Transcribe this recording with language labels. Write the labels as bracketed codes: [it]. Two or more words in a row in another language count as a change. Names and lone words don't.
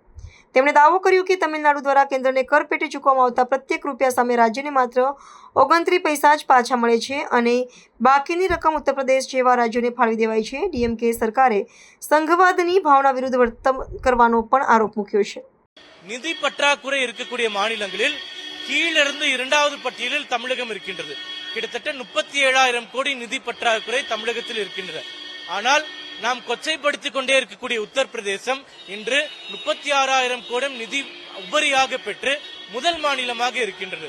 [gu] તેમણે દાવો કર્યો કે તમિલનાડુ દ્વારા કેન્દ્રને કરપેટે ચૂકવવામાં આવતા પ્રત્યેક રૂપિયા સામે રાજ્યને માત્ર 29 પૈસા જ પાછા મળે છે અને બાકીની રકમ ઉત્તર પ્રદેશ જેવા રાજ્યોને ફાળવી દેવાય છે. ડીએમકે સરકારે સંઘવાદની ભાવના વિરુદ્ધ વર્તન કરવાનો પણ આરોપ મૂક્યો છે. [ta] நிதி பற்றாக்குறை இருக்கக்கூடிய மாநிலங்களில் கீழிருந்து இரண்டாவது பட்டியலில் தமிழகம் இருக்கின்றது. கிட்டத்தட்ட 37,000 கோடி நிதி பற்றாக்குறை தமிழகத்தில் இருக்கின்றது. ஆனால் நாம் கொச்சைப்படுத்திக் கொண்டே இருக்கக்கூடிய உத்தரப்பிரதேசம் இன்று 36,000 கோடி நிதி உபரியாக பெற்று முதல் மாநிலமாக இருக்கின்றது.